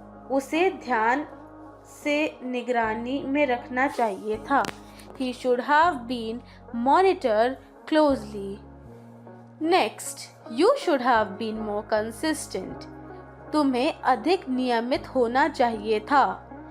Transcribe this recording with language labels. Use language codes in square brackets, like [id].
[hi] उसे ध्यान से निगरानी में रखना चाहिए था. [en] He should have been monitored closely. Next, you should have been more consistent. [hi] तुम्हें अधिक नियमित होना चाहिए था.